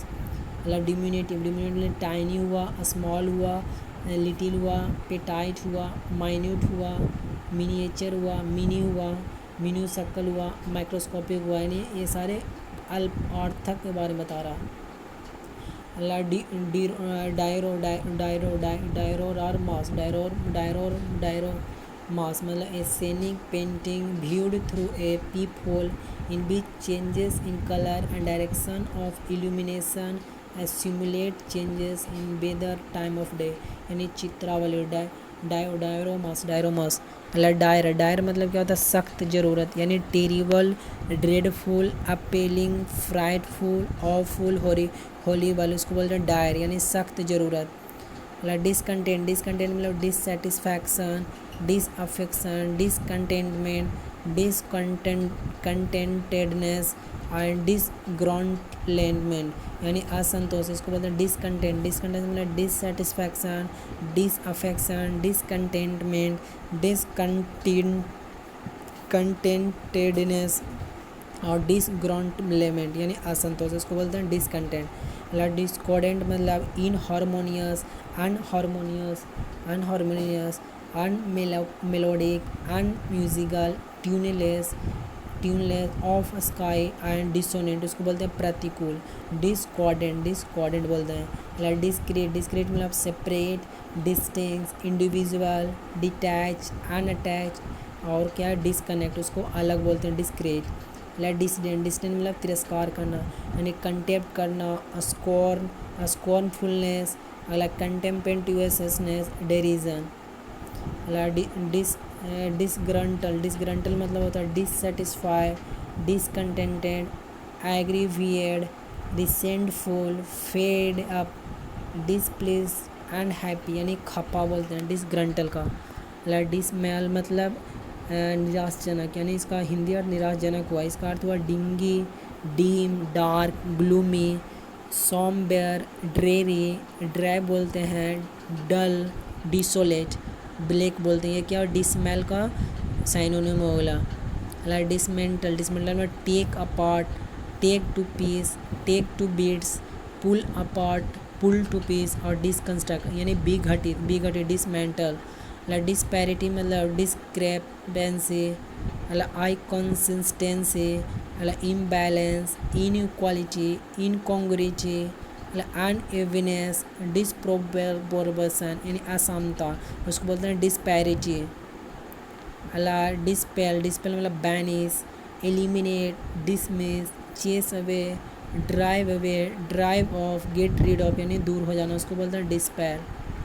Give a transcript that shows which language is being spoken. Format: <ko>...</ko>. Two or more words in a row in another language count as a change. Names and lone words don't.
<hi>अला डिमिनुटिव में टाइनी हुआ, स्मॉल हुआ, लिटिल हुआ, पेटाइट हुआ, माइन्यूट हुआ, मिनिएचर हुआ, मिनी हुआ, मिन्यूसकल हुआ, माइक्रोस्कोपिक हुआ, यानी ये सारे अर्थक के बारे में बता रहा है। अला डायरोरामास मतलब ए</hi> <en>scenic painting viewed through a peephole in which changes in color and direction of illumination simulate changes in weather time of day</en> <hi>यानी चित्रावली।</hi> <en>डायरोमास।</en> <hi>मतलब डायर मतलब क्या होता है सख्त ज़रूरत यानी</hi> <en>terrible, dreadful, appalling, frightful, awful, horrible,</en> <hi>उसको बोलते हैं डायर यानी सख्त ज़रूरत। मतलब डिसकंटेंट मतलब</hi> <en>dissatisfaction, disaffection, discontentment, discontentedness and disgruntlement</en> <hi>यानी असंतोष, इसको बोलते हैं डिसकंटेंट। मतलब</hi> <en>dissatisfaction, disaffection, discontentment, discontentedness</en> <hi>और डिसग्रॉन्टमेंट यानी असंतोष, इसको बोलते हैं डिसकंटेंट।</hi> <en>मतलब डिस्कॉर्डेंट मतलब inharmonious, unharmonious, unmelodic, unmusical, tuneless, off sky and dissonant,</en> <hi>उसको बोलते हैं प्रतिकूल। डिस्कॉर्डेंट बोलते हैं। मतलब डिस्क्रीट मतलब</hi> <en>separate, distinct, individual, detach, unattach</en> <hi>और क्या डिसकनेक्ट, उसको अलग बोलते हैं डिस्क्रीट। मतलब डिसिडेंट मतलब तिरस्कार करना यानी कंटेम्प्ट करना,</hi> <en>स्कॉर्नफुलनेस, मतलब contemptuousness, derision. डिसग्रंटल</en> <hi>मतलब होता है</hi> <en>dissatisfy, discontented, aggrieved, resentful, fed up, displease, unhappy</en> <hi>यानी खपा बोलते हैं डिसग्रंटल का। डिसमेल मतलब निराशजनक यानी इसका हिंदी अर्थ निराशजनक हुआ। इसका अर्थ हुआ</hi> <en>dingy, dim, dark, gloomy, sombre, dreary, dry</en> <hi>बोलते हैं,</hi> <en>dull, desolate, black</en> <hi>बोलते हैं। ये क्या डिसमेल का साइनोनिम होगा।</hi> <en>डिसमेंटल में take apart, take to piece, take to beats, pull apart, pull to piece और डिसकंस्ट्रक्ट</en> <hi>यानी बिघटित</hi> <en>डिसमेंटल। डिस्पैरिटी मतलब discrepancy, inconsistency, imbalance, inequality, incongruity, unevenness, disproportion</en> <hi>यानी असमता, उसको बोलते हैं डिस्पैरिटी।</hi> <en>डिस्पेल मतलब banish, eliminate, dismiss, chase away, drive off, get rid off</en> <hi>यानी दूर हो जाना, उसको बोलते हैं</hi> <en>डिस्पेल।</en>